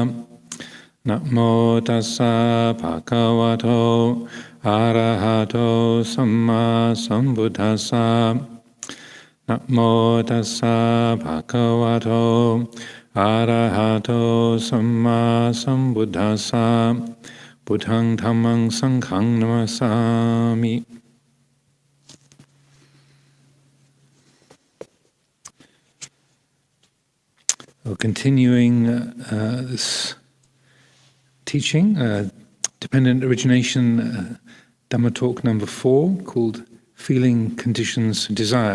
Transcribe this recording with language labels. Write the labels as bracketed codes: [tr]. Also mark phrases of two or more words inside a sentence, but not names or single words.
[pi] Namo tassa bhagavato arahato samma sambuddhassa. Namo tassa bhagavato arahato samma sambuddhassa. Buddhang dhammang sanghang namasami. [en] Continuing this teaching, Dependent Origination Dhamma Talk number 4, called Feeling Conditions Desire.